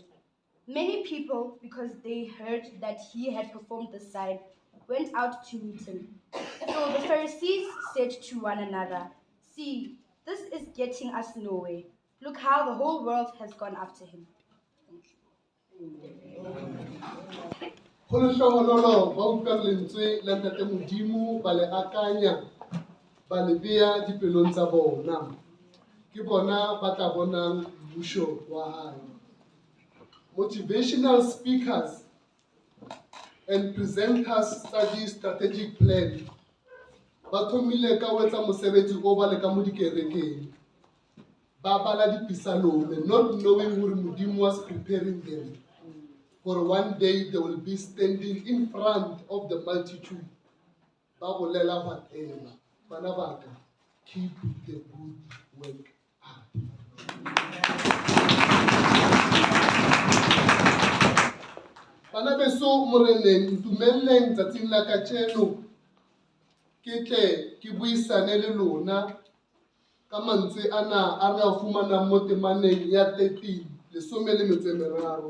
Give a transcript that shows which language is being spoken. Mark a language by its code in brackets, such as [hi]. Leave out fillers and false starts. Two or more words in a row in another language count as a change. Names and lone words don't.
[en] Many people, because they heard that he had performed the sign, went out to meet him. So the Pharisees said to one another, "See, this is getting us nowhere. Look how the whole world has gone after him." [st] Go lehlohonolo ba utlwang lentswe la Ntate Modimo ba le akanya ba le beya dipelong tsa bona. Ke bona ba tla bonang mmusho wa hae. [en] Motivational speakers and presenters study strategic plan. [st] Ba thomile ka ho etsa mosebetsi o ba le ka mo dikerekeng. ba bala dipisalone, [en] not knowing who Modimo was preparing them. For one day they will be standing in front of the multitude. [st] Ba bolela whatever. Bana ba ka, [en] keep the good work up. [st] Bana beso moreneng ntumeleng tsatsing la kajeno ke tle ke buisane le lona ka mantswe ana a re a fumanang mo temaneng ya 13 13.